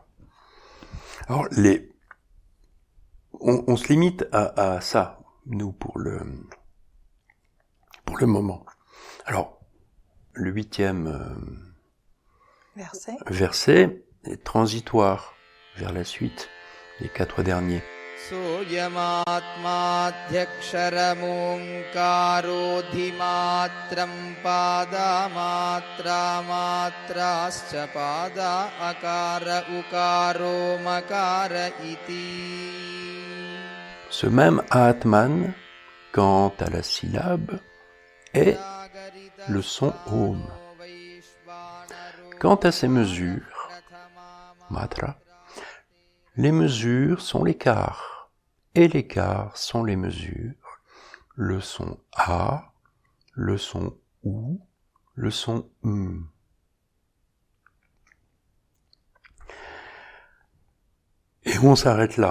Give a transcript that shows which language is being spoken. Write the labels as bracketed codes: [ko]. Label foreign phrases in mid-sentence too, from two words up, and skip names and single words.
[fr] Alors, on se limite à ça, nous, pour le moment. Alors, le 8e verset est transitoire vers la suite, les 4 derniers. [sa] सोऽयमात्माध्यक्षरमोङ्कारोऽधिमात्रं पादामात्रामात्राश्च पादा अकार उकारो मकार इति. [fr] Ce même Atman, quant à la syllabe, est le son Om. Quant à ses mesures, Matra, les mesures sont l'écart, et l'écart sont les mesures, le son A, le son OU, le son Et on s'arrête là.